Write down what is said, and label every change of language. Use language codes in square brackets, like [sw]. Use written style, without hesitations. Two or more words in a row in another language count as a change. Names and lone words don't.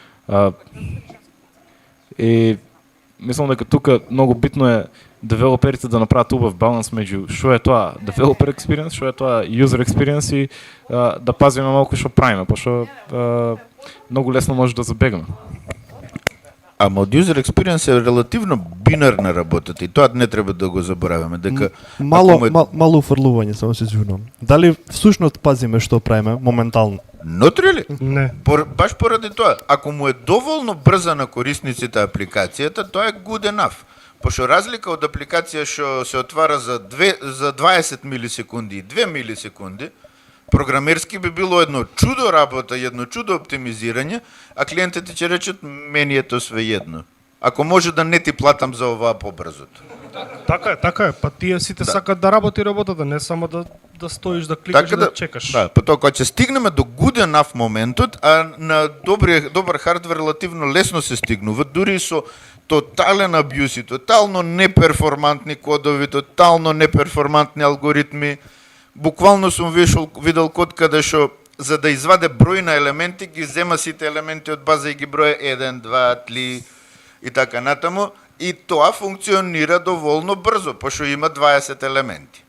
[mk] И мислам дека тука многу битно е девелоперите да направат убав баланс меѓу што е тоа [en] developer experience, [mk] што е тоа [en] user experience [mk] и да пазиме малку што правиме, пошто многу лесно може да забегаме. Ама од [en] user experience [mk] е релативно бинарна работата и тоа не треба да го забораваме, дека Мало уфрлување, само се извинувам. Дали всушност пазиме што правиме моментално? Нотри ли? Не. Баш поради тоа, ако му е доволно брза на корисниците апликацијата, тоа е [en] good enough. [mk] Пошто разлика од апликација што се отвара за 20 милисекунди и 2 милисекунди, програмерски би било едно чудо работа, едно чудо оптимизирање, а клиентите ќе речат, мени е тоа свеедно. Ако може да не ти платам за оваа побрзото. Така е, па тие сите сакат да работи работата, не само да стоиш, да кликаш Така и да чекаш. Да, па тоа кога ќе стигнеме до [en] good enough [mk] моментот, а на добар хардвер релативно лесно се стигнува, дури со тотален абјус и тотално неперформантни кодови, тотално неперформантни алгоритми. Буквално сум видел код каде што за да изваде број на елементи ги зема сите елементи од база и ги броја 1, 2, 3 и така натаму и тоа функционира доволно брзо, пошто има 20 елементи.